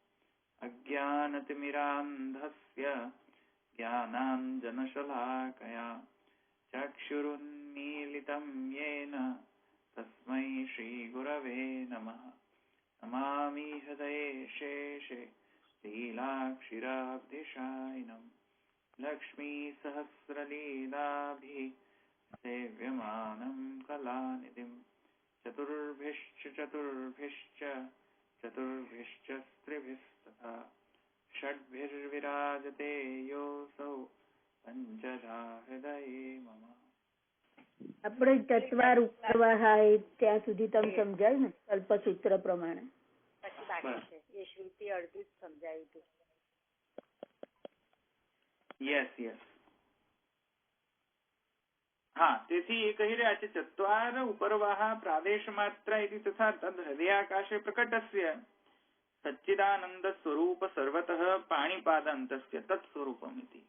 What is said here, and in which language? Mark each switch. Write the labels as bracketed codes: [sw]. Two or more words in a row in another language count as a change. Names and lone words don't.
[sa] अज्ञानतिमिरान्धस्य ज्ञानाञ्जनशलाकया चक्षुरुन्मीलितं येन तस्मै श्रीगुरवे नमः नमामि हृदये शेषे लीलाक्षिराब्धिशायिनं लक्ष्मीसहस्रलीलाभिः सेव्यमानं कलानिधिं चतुर्भिश्च स्त्रिभिस्तथा षड्भिर्विराजते योऽसौ पञ्चधा हृदये मम। [gu] આપણે તત્વાર ઉપરવાહ ત્યાં સુધી તમે સમજાયું ને કલ્પસૂત્ર પ્રમાણે? પછી બાકી છે એ શ્રુતિ અડધું જ સમજાયું હતું. [en] yes yes [gu] હા, તેથી એ કહી રહ્યા છે [sa] चत्वार उपरवाह प्रादेश मात्र इति तथा तद हृदयाकाशे प्रकटस्य सच्चिदानंद स्वरूप सर्वतः पाणीपादांतस्य तत्स्वरूपमिति.